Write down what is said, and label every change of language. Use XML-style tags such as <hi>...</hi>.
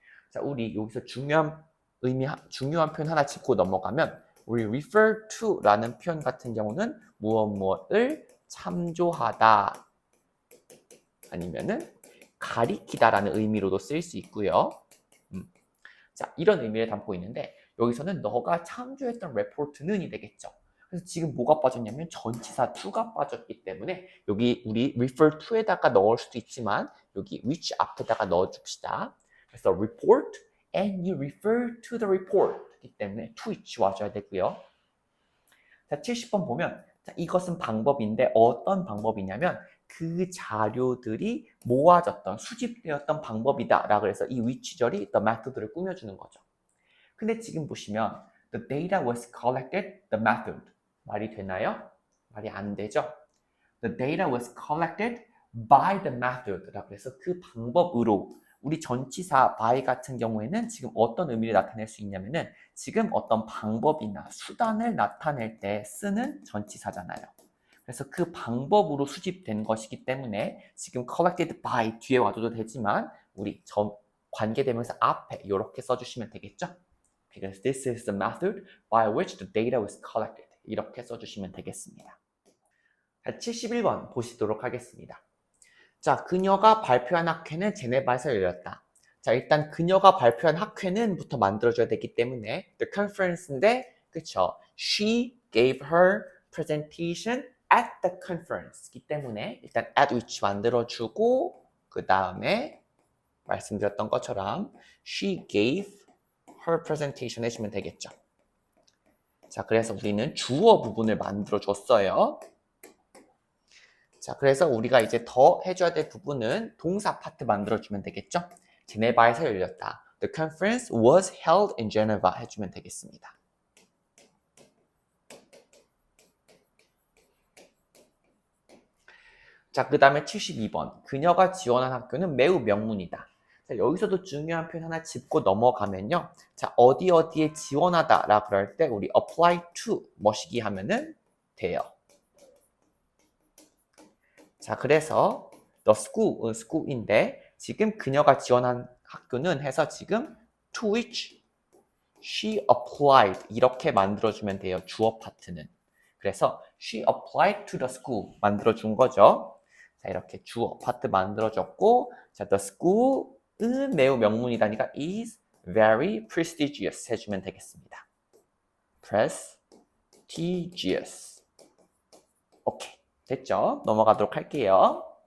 <ko>자, 우리 여기서 중요한 표현 하나 짚고 넘어가면 우리 refer to라는 표현 같은 경우는 무엇을 참조하다 아니면은 가리키다라는 의미로도 쓰일 수 있고요. 자, 이런 의미를 담고 있는데 여기서는 너가 창조했던 report는이 되겠죠. 그래서 지금 뭐가 빠졌냐면 전치사 to가 빠졌기 때문에 여기 우리 refer to에다가 넣을 수도 있지만 여기 which 앞에다가 넣어줍시다. 그래서</ko> <en>report and you refer to the report</en> <ko>이기 때문에</ko> <en>to which</en> <ko>와줘야 되고요. 자, 70번 보면 자, 이것은 방법인데 어떤 방법이냐면 그 자료들이 모아졌던 수집되었던 방법이다 라고 해서 이 which절이 the method를 꾸며주는 거죠. 근데 지금 보시면</ko> <en>the data was collected, the method</en> <ko>말이 되나요? 말이 안 되죠.</ko> <en>The data was collected by the method</en> <ko>라고 해서 그 방법으로 우리 전치사 by 같은 경우에는 지금 어떤 의미를 나타낼 수 있냐면은 지금 어떤 방법이나 수단을 나타낼 때 쓰는 전치사잖아요. 그래서 그 방법으로 수집된 것이기 때문에 지금 collected by 뒤에 와줘도 되지만 우리 관계대명사 앞에 이렇게 써주시면 되겠죠?</ko> <en>Because this is the method by which the data was collected.</en> <ko>이렇게 써주시면 되겠습니다. 71번 보시도록 하겠습니다. 자, 그녀가 발표한 학회는 제네바에서 열렸다. 자, 일단 그녀가 발표한 학회는부터 만들어줘야 되기 때문에</ko> <en>the conference</en> <ko>인데, 그쵸?</ko> <en>She gave her presentation at the conference</en> <ko>이기 때문에 일단</ko> <en>at which</en> <ko>만들어주고 그 다음에 말씀드렸던 것처럼</ko> <en>she gave her presentation</en> <ko>해주면 되겠죠. 자, 그래서 우리는 주어 부분을 만들어줬어요. 자, 그래서 우리가 이제 더 해줘야 될 부분은 동사 파트 만들어주면 되겠죠? 제네바에서 열렸다.</ko> <en>The conference was held in Geneva</en> <ko>해주면 되겠습니다. 자, 그 다음에 72번. 그녀가 지원한 학교는 매우 명문이다. 자, 여기서도 중요한 표현 하나 짚고 넘어가면요. 자, 어디에 지원하다 라 그럴 때 우리 apply to 뭐시기 하면은 돼요. 자, 그래서 the school인데 지금 그녀가 지원한 학교는 해서 지금</ko> <en>to which she applied</en> <ko>이렇게 만들어주면 돼요. 주어 파트는. 그래서</ko> <en>she applied to the school</en> <ko>만들어준 거죠. 자, 이렇게 주어 파트 만들어줬고 자, the school은 매우 명문이다니까</ko> <en>is very prestigious</en> <ko>해주면 되겠습니다. prestigious. 오케이. 됐죠? 넘어가도록 할게요.</ko>